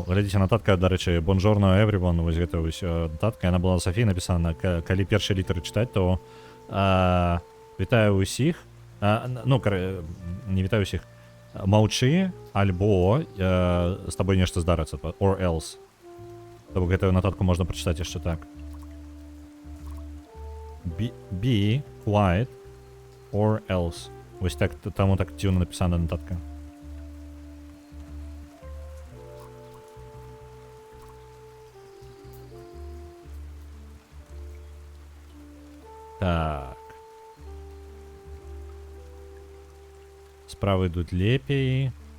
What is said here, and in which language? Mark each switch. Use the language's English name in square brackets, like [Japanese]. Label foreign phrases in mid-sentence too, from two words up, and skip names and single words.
[Belarusian] Глядзіце, нататка, дарэчы, Bonjourno everyone, вось гэта вось нататка, яна была на Сафіі напісана. Калі першыя літары чытаць, то вітаю ўсіх. Ну, не вітаю ўсіх. Маўчы, альбо з табой нешта здарыцца, [English] or else. [Belarusian] То бок гэтую нататку можна прачытаць яшчэ так. [English] Be quiet, or else. [Belarusian] Вось так, таму так дзіўна напісана нататка. Так. Справы ідуць лепей.